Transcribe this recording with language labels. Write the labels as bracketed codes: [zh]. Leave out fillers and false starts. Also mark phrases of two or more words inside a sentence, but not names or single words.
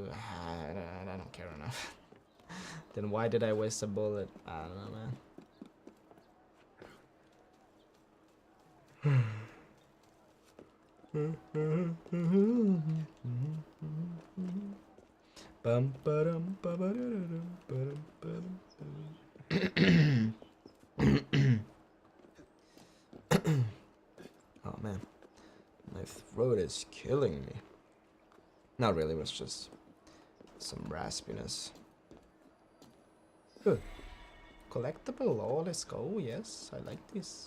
[en] I don't care enough. Then why did I waste a bullet? I don't know, man. Bum ba-dum ba-ba-da-da-dum, ba-dum ba-dum ba-dum. Oh man, my throat is killing me. Not really, it was just some raspiness. Good. Collectible, oh let's go, yes, I like this.